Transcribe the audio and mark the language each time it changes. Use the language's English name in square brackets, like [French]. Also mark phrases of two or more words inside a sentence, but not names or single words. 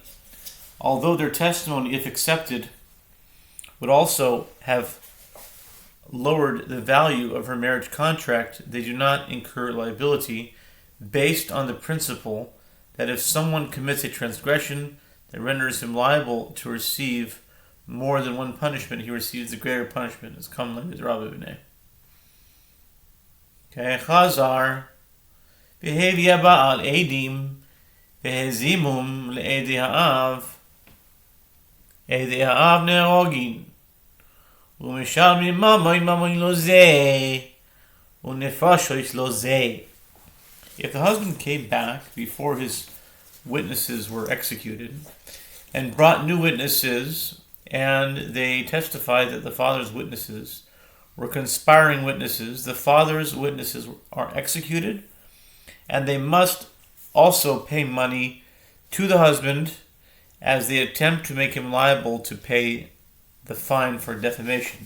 [English] Although their testimony, if accepted, would also have lowered the value of her marriage contract, they do not incur liability based on the principle that if someone commits a transgression that renders him liable to receive more than one punishment, he receives the greater punishment, as commonly with Rabbi B'nai. [Hebrew] Okay, חזר, והביא בעל עדים, והזימום לעדי האב, עדי האב נהרגין, ומשלמין ממון לזה, ונפשות לזה. [English] If the husband came back before his witnesses were executed and brought new witnesses, and they testified that the father's witnesses were conspiring witnesses, the father's witnesses are executed, and they must also pay money to the husband as they attempt to make him liable to pay the fine for defamation.